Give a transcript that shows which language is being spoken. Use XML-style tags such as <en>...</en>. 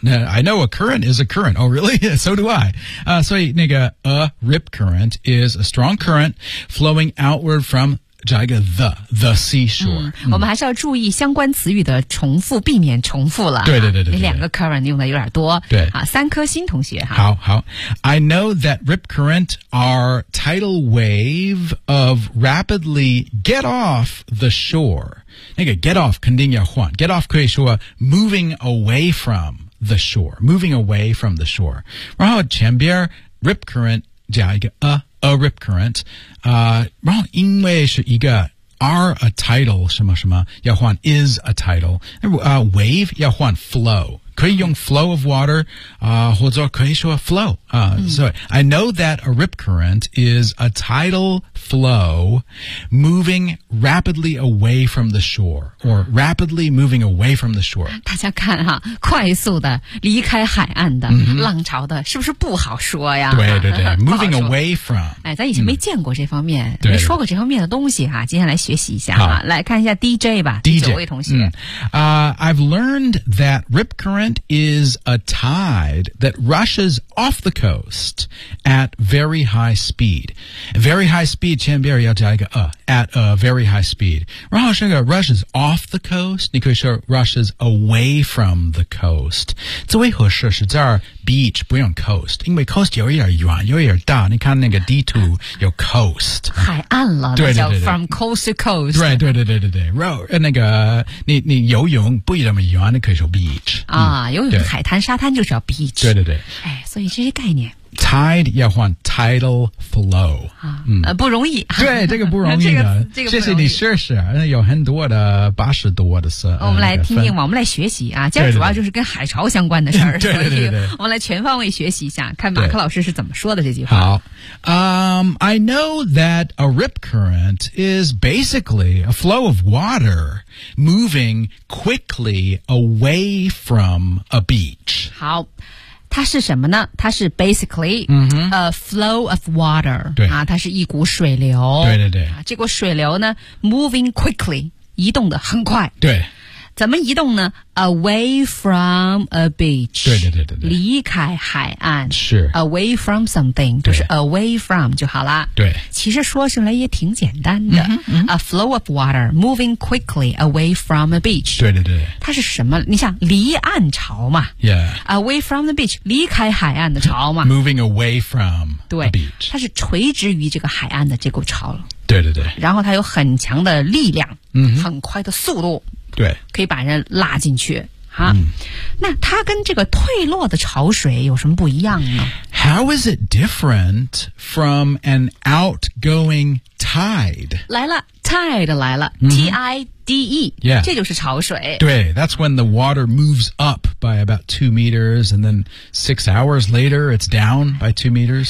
<en>I know a current is a current. Oh, really? So do I. So, a rip current is a strong current flowing outward from</en> <zh>加一个</zh> <en>the seashore、</en> <zh>嗯嗯、我们还是要注意相关词语的重复，避免重复了。对那两个 current 用的有点多。对啊，三颗星同学。</zh> <en>好 I know that rip current are tidal wave of rapidly get off the shore。</en> <zh>那个</zh> <en>get off</en> <zh>肯定要换， get off 可以说</zh> <en>moving away from the shore，</en> <zh>moving away from the shore。然后前边 rip current 加一个</zh> <en>a rip current、</en> <zh>然后因为是一个</zh> <en>are a tidal</en> <zh>什么什么要换</zh> <en>is a tidal、</en> <zh>wave 要换 flow， 可以用</zh> <en>flow of water、</en> <zh>或者可以说 flow、</zh> <en>I know that a rip current is a tidal flow moving rapidly away from the shore</en> <zh>or rapidly moving away from the shore。大家看哈，快速的离开海岸的、mm-hmm. 浪潮的，是不是不好说呀？对 moving away from、哎、咱以前没见过这方面、嗯、没说过这方面的东西哈，今天来学习一下哈。来看一下 DJ 吧， DJ 第九位同学、</zh> <en>I've learned that rip current is a tide that rushes off the coast at very high speed。 Very high speed</en> <zh>前边要加一个</zh> <en>at a very high speed，</en> <zh>然后这个</zh> <en>rushes off the coast，</en> <zh>你可以说</zh> <en>rushes away from the coast。</en> <zh>这位合适是这儿 beach 不用 coast， 因为 coast 有点远有点大，你看那个地图有 coast 海岸了，对叫</zh> <en>from coast to coast。</en> <zh>对 那个 你游泳不那么远，你可以说 beach、游泳海滩沙滩就是要 beach。对、哎、所以这些概念 Tide 要换</zh> <en>tidal flow、</en> <zh>不容易，对这个不容易的、这个、容易，谢谢你试试，有很多的80多的事、我们来听听、我们来学习啊，今天主要就是跟海潮相关的事儿，对我们来全方位学习一下，看马克老师是怎么说的这句话。</zh> <en>好、I know that a rip current is basically a flow of water moving quickly away from a beach。</en> <zh>好，它是什么呢？它是 basically、</zh> <en>a flow of water。</en> <zh>对啊，它是一股水流。对、啊、这股水流呢 moving quickly， 移动的很快。对，怎么移动呢？</zh> <en>away from a beach。</en> <zh>对离开海岸。是</zh> <en>away from something，</en> <zh>就是 away from 就好了。对，其实说起来也挺简单的、</zh> <en>a flow of water moving quickly away from a beach。</en> <zh>对它是什么？你想离岸潮嘛、</zh> <en>away from the beach，</en> <zh>离开海岸的潮嘛。</zh> <en>moving away from a beach，</en> <zh>它是垂直于这个海岸的这股潮。对然后它有很强的力量、很快的速度，对，可以把人拉进去哈、那它跟这个退落的潮水有什么不一样呢？</zh> <en>How is it different from an outgoing tide？</en> <zh>来了， tide 来了、T-I-D-E、</zh> <en>yeah.</en> <zh>这就是潮水。</zh> <en>对， that's when the water moves up by about 2 meters and then 6 hours later it's down by 2 meters。</en>